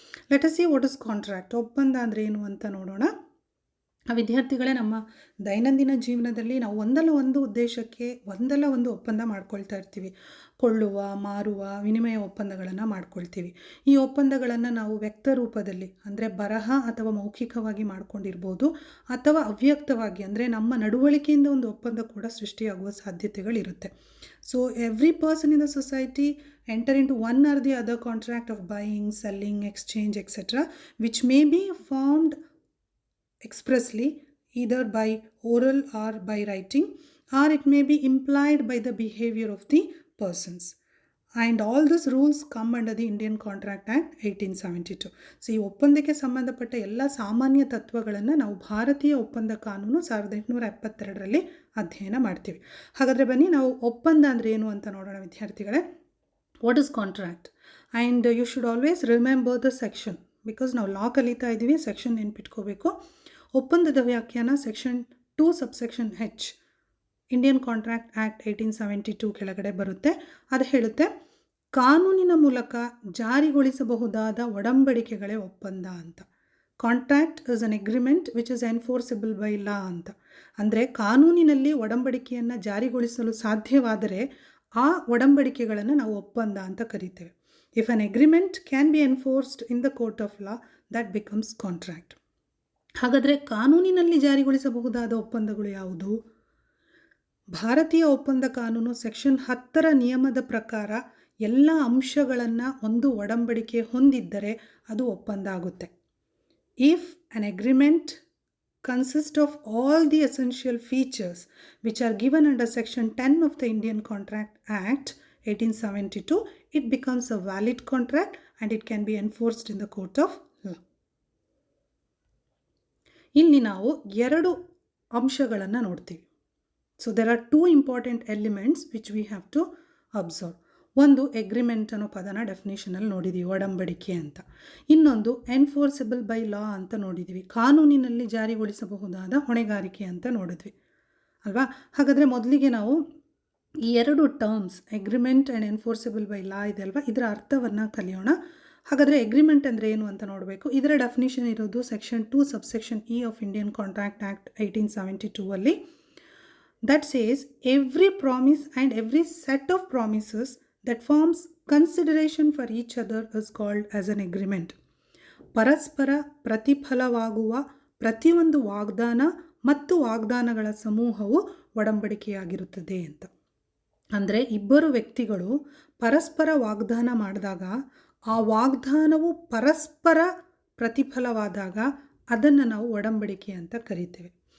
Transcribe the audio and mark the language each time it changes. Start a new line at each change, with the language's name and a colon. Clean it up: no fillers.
English: Let us see what is contract.
Kannada: ಒಪ್ಪಂದ ಅಂದರೆ ಏನು ಅಂತ ನೋಡೋಣ. ವಿದ್ಯಾರ್ಥಿಗಳೇ, ನಮ್ಮ ದೈನಂದಿನ ಜೀವನದಲ್ಲಿ ನಾವು ಒಂದಲ್ಲ ಒಂದು ಉದ್ದೇಶಕ್ಕೆ ಒಂದಲ್ಲ ಒಂದು ಒಪ್ಪಂದ ಮಾಡ್ಕೊಳ್ತಾ ಇರ್ತೀವಿ. ಕೊಳ್ಳುವ, ಮಾರುವ, ವಿನಿಮಯ ಒಪ್ಪಂದಗಳನ್ನು ಮಾಡ್ಕೊಳ್ತೀವಿ. ಈ ಒಪ್ಪಂದಗಳನ್ನು ನಾವು ವ್ಯಕ್ತ ರೂಪದಲ್ಲಿ ಅಂದರೆ ಬರಹ ಅಥವಾ ಮೌಖಿಕವಾಗಿ ಮಾಡ್ಕೊಂಡಿರ್ಬೋದು, ಅಥವಾ ಅವ್ಯಕ್ತವಾಗಿ ಅಂದರೆ ನಮ್ಮ ನಡವಳಿಕೆಯಿಂದ ಒಂದು ಒಪ್ಪಂದ ಕೂಡ ಸೃಷ್ಟಿಯಾಗುವ ಸಾಧ್ಯತೆಗಳಿರುತ್ತೆ.
English: So every person in the society enter into one or the other contract of buying, selling, exchange, etc., which may be formed expressly either by oral or by writing, or it may be implied by the behavior of the persons. And all these rules come under the Indian Contract Act 1872.
Kannada: So ಈ ಒಪ್ಪಂದಕ್ಕೆ ಸಂಬಂಧಪಟ್ಟ ಎಲ್ಲ ಸಾಮಾನ್ಯ ತತ್ವಗಳನ್ನು ನಾವು ಭಾರತೀಯ ಒಪ್ಪಂದ ಕಾನೂನು 1872 ಅಧ್ಯಯನ ಮಾಡ್ತೀವಿ. ಹಾಗಾದರೆ ಬನ್ನಿ ನಾವು ಒಪ್ಪಂದ ಅಂದರೆ ಏನು ಅಂತ ನೋಡೋಣ ವಿದ್ಯಾರ್ಥಿಗಳೇ.
English: What is contract? And you should always remember the section, because
Kannada: ನಾವು ಲಾ ಕಲಿತಾ ಇದ್ದೀವಿ, ಸೆಕ್ಷನ್ ನೆನ್ಪಿಟ್ಕೋಬೇಕು. ಒಪ್ಪಂದದ ವ್ಯಾಖ್ಯಾನ section 2 subsection H Indian contract act 1872 ಕೆಳಗಡೆ ಬರುತ್ತೆ. ಅದು ಹೇಳುತ್ತೆ, ಕಾನೂನಿನ ಮೂಲಕ ಜಾರಿಗೊಳಿಸಬಹುದಾದ ಒಡಂಬಡಿಕೆಗಳೇ ಒಪ್ಪಂದ ಅಂತ.
English: Contract is an agreement which is enforceable by law ಅಂತ.
Kannada: ಅಂದರೆ ಕಾನೂನಿನಲ್ಲಿ ಒಡಂಬಡಿಕೆಯನ್ನು ಜಾರಿಗೊಳಿಸಲು ಸಾಧ್ಯವಾದರೆ ಆ ಒಡಂಬಡಿಕೆಗಳನ್ನು ನಾವು ಒಪ್ಪಂದ ಅಂತ ಕರಿತೇವೆ.
English: If an agreement can be enforced in the court of law, that becomes contract.
Kannada: ಹಾಗಾದರೆ ಕಾನೂನಿನಲ್ಲಿ ಜಾರಿಗೊಳಿಸಬಹುದಾದ ಒಪ್ಪಂದಗಳು ಯಾವುದು? ಭಾರತೀಯ ಒಪ್ಪಂದ ಕಾನೂನು ಸೆಕ್ಷನ್ 10 ನಿಯಮದ ಪ್ರಕಾರ ಎಲ್ಲ ಅಂಶಗಳನ್ನು ಒಂದು ಒಡಂಬಡಿಕೆ ಹೊಂದಿದ್ದರೆ ಅದು ಒಪ್ಪಂದ ಆಗುತ್ತೆ.
English: If an agreement consist of all the essential features which are given under section 10 of the Indian Contract Act 1872, it becomes a valid contract and it can be enforced in the court of law.
Kannada: ಇಲ್ಲಿ ನಾವು ಎರಡು ಅಂಶಗಳನ್ನು ನೋಡ್ತೀವಿ.
English: So there are two important elements which we have to observe.
Kannada: ಒಂದು agreement ಅನ್ನೋ ಪದನ ಡೆಫಿನೇಷನಲ್ಲಿ ನೋಡಿದ್ದೀವಿ, ಒಡಂಬಡಿಕೆ ಅಂತ. ಇನ್ನೊಂದು ಎನ್ಫೋರ್ಸಿಬಲ್ ಬೈ ಲಾ ಅಂತ ನೋಡಿದ್ದೀವಿ, ಕಾನೂನಿನಲ್ಲಿ ಜಾರಿಗೊಳಿಸಬಹುದಾದ ಹೊಣೆಗಾರಿಕೆ ಅಂತ ನೋಡಿದ್ವಿ ಅಲ್ವಾ. ಹಾಗಾದರೆ ಮೊದಲಿಗೆ ನಾವು ಈ ಎರಡು terms agreement and enforceable by ಲಾ ಇದೆ ಅಲ್ವಾ, ಇದರ ಅರ್ಥವನ್ನು ಕಲಿಯೋಣ. ಹಾಗಾದರೆ ಅಗ್ರಿಮೆಂಟ್ ಅಂದರೆ ಏನು ಅಂತ ನೋಡಬೇಕು. ಇದರ ಡೆಫಿನೇಷನ್ ಇರೋದು section 2 subsection E of Indian contract act 1872 ಅಲ್ಲಿ.
English: That says every promise and every set of promises that forms consideration for each other is called as an agreement.
Kannada: ಪರಸ್ಪರ ಪ್ರತಿಫಲವಾಗುವ ಪ್ರತಿಯೊಂದು ವಾಗ್ದಾನ ಮತ್ತು ವಾಗ್ದಾನಗಳ ಸಮೂಹವು ಒಡಂಬಡಿಕೆಯಾಗಿರುತ್ತದೆ ಅಂತ. ಅಂದರೆ ಇಬ್ಬರು ವ್ಯಕ್ತಿಗಳು ಪರಸ್ಪರ ವಾಗ್ದಾನ ಮಾಡಿದಾಗ ಆ ವಾಗ್ದಾನವು ಪರಸ್ಪರ ಪ್ರತಿಫಲವಾದಾಗ ಅದನ್ನು ನಾವು ಒಡಂಬಡಿಕೆ ಅಂತ ಕರಿತೇವೆ.